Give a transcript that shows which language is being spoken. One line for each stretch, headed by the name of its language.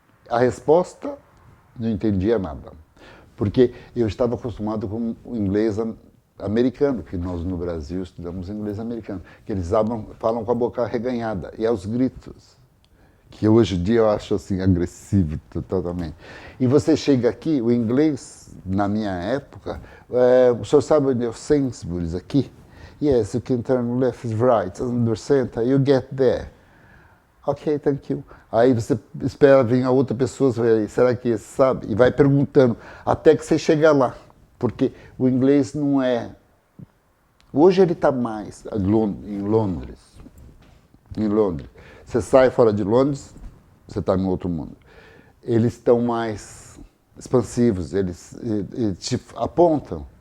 Portuguese: A resposta, não entendia nada. Porque eu estava acostumado com o inglês americano, que nós no Brasil estudamos inglês americano, que eles falam com a boca arreganhada, e aos gritos, que hoje em dia eu acho assim agressivo totalmente. E você chega aqui, o inglês, na minha época, o senhor sabe onde é o Sainsbury's aqui?
English: Yes, you can turn left, right, under center, you get there. Ok, thank you.
Portuguese: Aí você espera vir a outra pessoa, será que esse sabe? E vai perguntando, até que você chega lá. Porque o inglês não é... Hoje ele está mais em Londres. Em Londres. Você sai fora de Londres, você está em outro mundo. Eles estão mais expansivos, eles te apontam.